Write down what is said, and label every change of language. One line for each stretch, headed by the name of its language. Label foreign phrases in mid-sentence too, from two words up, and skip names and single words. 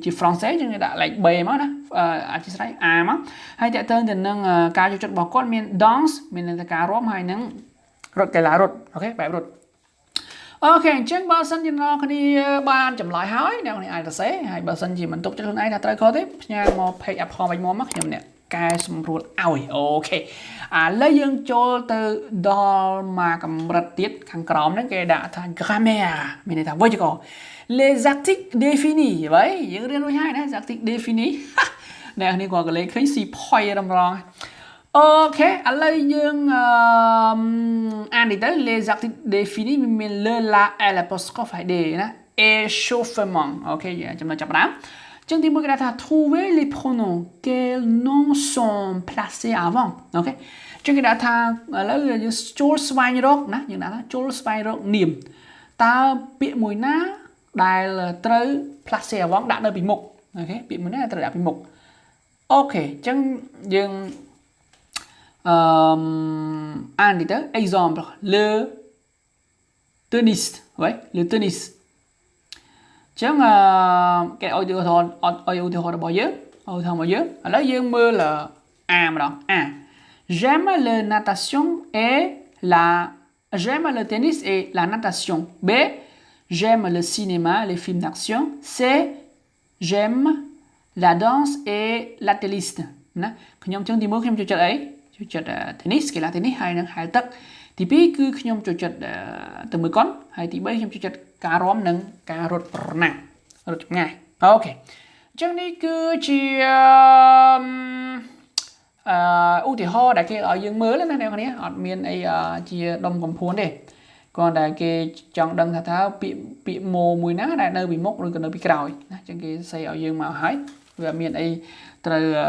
Khmer: français យើងដាក់លេខ B មកណាអធិស្ឋាន A មកហើយតើតើទៅនឹងការចូលចិត្តរបស់គាត់មាន dance មានន័យថាការរាំហើយនឹងរត់កីឡារត់អូខេបែបរត់អូខេអញ្ចឹងបើសិនជាអ្នកគ្នាបានចម្លើយហើយអ្នកគ្នា អាចសរសេរហើយបើសិនជាមិនទុកចិត្តខ្លួនឯងថាត្រូវខុសទេផ្ញើមក page Apprendre Avec Moi មកខ្ញុំអ្នកកែសម្រួលឲ្យអូខេឥឡូវយើងចូលទៅដល់មកកម្រិតទៀតខាង ក្រោមហ្នឹងគេដាក់ថា grammaire មានន័យថាវេយ្យាករណ៍
French: les articles définis
Khmer: ហើយយើងរៀនរួចហើយណា
French: articles définis
Khmer: អ្នកនេះគាត់ក៏លេខឃើញស៊ីផុយរំ រងអូខេឥឡូវយើងអាននេះទៅ
French: les articles définis
Khmer: មាន
French: le la et l'apostrophe
Khmer: ហើយ des ណា échauffement អូខេចំណុចចាប់ផ្ដើមចឹងទីមួយគេថា
French: trouver les pronoms quels noms sont placés avant
Khmer: អូខេចឹងគេដាក់ថាឥឡូវយើងចូលស្វែងរកណាយើងដាក់ថាចូលស្វែងរកនាមតើពាក្យមួយណាដែលត្រូវ
French: placé avant
Khmer: ដាក់នៅពីមុខអូខេពាក្យមួយណាត្រូវដាក់ពីមុខអូខេចឹងយើង អាននេះទៅ
French: exemple le tennis ouais le tennis
Khmer: ចឹងគេឲ្យឧទាហរណ៍របស់យើងឥឡូវយើងមើល A ម្ដ ង A
French: j'aime le natation et j'aime le tennis et la natation B j'aime le cinéma les films d'action C j'aime la danse et l'athlétisme
Khmer: ណាខ្ញុំចឹងទី1ខ្ញុំចូលចិត្តអីចូលចិត្ត tennis កីឡា tennis ហើយនឹងហែលទឹកទី2គឺខ្ញុំចូលចិត្តទៅមើលកុនហើយទី3ខ្ញុំចូលចិត្តការរាំនិងការរត់ប្រណាំងរត់ចម្ងាយអូខេអញ្ចឹងនេះគឺជា ឧទាហរណ៍ដែលគេឲ្យយើងមើលណាអ្នកនរអត់មានអីជាដុំកំភួនទេគ្រាន់តែគេចង់ដឹងថាពាក្យម៉ូមួយណាដែលនៅពីមុខឬក៏នៅពីក្រោយណាអញ្ចឹងគេសេឲ្យយើងមកហើយវាមានអីត្រូវ